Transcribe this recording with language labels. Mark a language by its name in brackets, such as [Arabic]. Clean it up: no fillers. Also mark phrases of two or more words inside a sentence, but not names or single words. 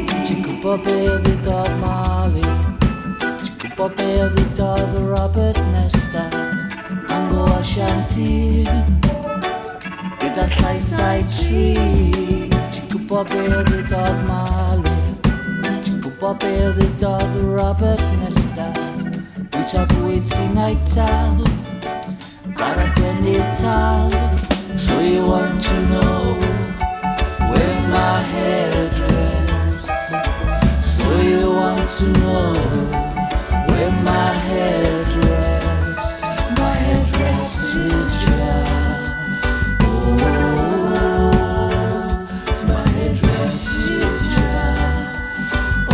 [Welsh] Ti'n gwybod be ddudodd Marley, gwybod be ddudodd Robert Nesta, Congo Ashanti, gyda'r llaisau tri. Ti'n gwybod be ddudodd Marley, ti'n gwybod be ddudodd Robert Nesta, bwyta bwyd sy'n aital, bara dynnu'r tal. [English] So you want to know where my head rests. So you want to know where my head rests. My head rests with Jah. Oh, my head rests with Jah.